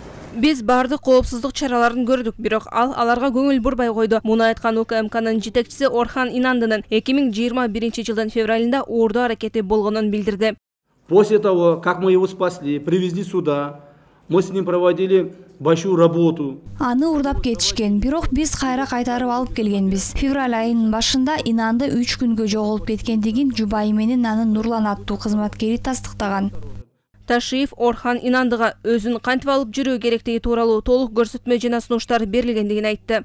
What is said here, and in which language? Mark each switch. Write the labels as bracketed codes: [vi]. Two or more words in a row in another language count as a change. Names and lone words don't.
[ky] Биз бардык коопсуздук чараларын көрдүк, бирок аларга көңүл бурбай койду. Муну айткан УКМКнын жетекчиси Орхан Инандынын 2021 жылдын февралында уурдоо аракети болгонун билдирди. [ru] После того, как мы его спасли, привезли сюда, мы с ним проводили большую работу. [ky] Аны уурдап кетишкен, бирок биз кайра кайтарып алып келгенбиз. Февраль айынын башында Инанды 3 күнгө жоголуп кеткендигин жубайы менен анын Нурлан аттуу кызматкери тастыктаган. Ташиев Орхан Инандыга өзүн кантип алып жүрүү керектиги тууралуу толук көрсөтмө жана сунуштар берилгендигин айтты.